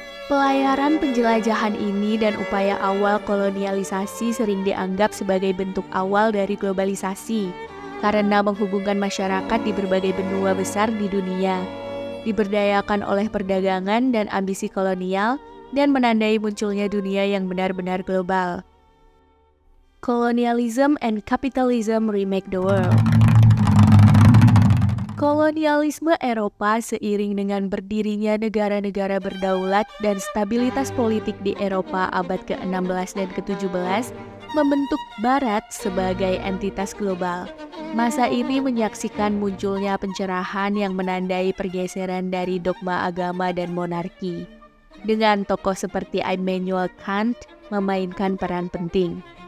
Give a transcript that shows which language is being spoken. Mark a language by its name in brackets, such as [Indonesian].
[Indonesian] Pelayaran penjelajahan ini dan upaya awal kolonialisasi sering dianggap sebagai bentuk awal dari globalisasi, karena menghubungkan masyarakat di berbagai benua besar di dunia, diberdayakan oleh perdagangan dan ambisi kolonial, dan menandai munculnya dunia yang benar-benar global. [English] Colonialism and capitalism remake the world. [Indonesian] Kolonialisme Eropa seiring dengan berdirinya negara-negara berdaulat dan stabilitas politik di Eropa abad ke-16 dan ke-17 membentuk Barat sebagai entitas global. Masa ini menyaksikan munculnya pencerahan yang menandai pergeseran dari dogma agama dan monarki, dengan tokoh seperti Immanuel Kant memainkan peran penting.